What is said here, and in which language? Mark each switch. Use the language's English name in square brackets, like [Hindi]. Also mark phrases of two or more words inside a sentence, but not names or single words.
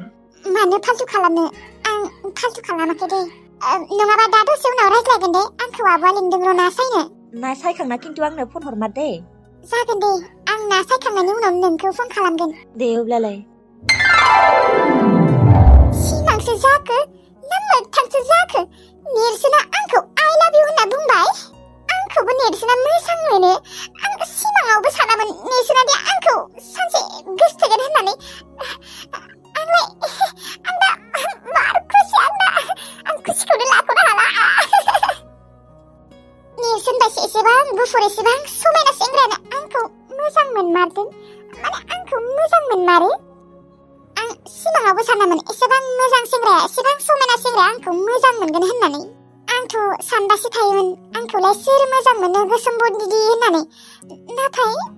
[Bodo] मानो फाल्तु खालामनो आं फाल्तु खालामाखै दे नङाबा दा दसे उनाव रायज्लायगोन दे आंखौ आब'आ लिंदों र' ना सायनो ना सायखांना खिन्थु आंनो फन हरमार दे जागोन दे आं ना सायखांनायनि उनाव नोंखौ फन खालामगोन दे अब्लालाय सिमांसो जाखो ना मोगथांसो जाखो नेरसोना आंखौ [English] I love you [Bodo] होनना बुंबाय आंखौबो नेरसोना मोजां मोनो आं सिमाङावबो सानामोन नेरसोना दे आंखौ सानसे गोसोथोगोन होननानै आंलाय आं दा मार खुसि आं खुसिखौनो लाख'नो हाला नेरसोन बायसो एसेबां गुफुर एसेबां समायना सेंग्रायानो आंखौ मोजां मोनमारदों माने आंखौ मोजां मोनमारो आं सिमाङावबो सानामोन एसेबां मोजां सेंग्राया एसेबां समायना सेंग्राया आंखौ मोजां मोनगोन होननानै आंथ' सानबासो थायोमोन आंखौलाय सोर मोजां मोनो गोसोम बन्दिदि होननानै नाथाय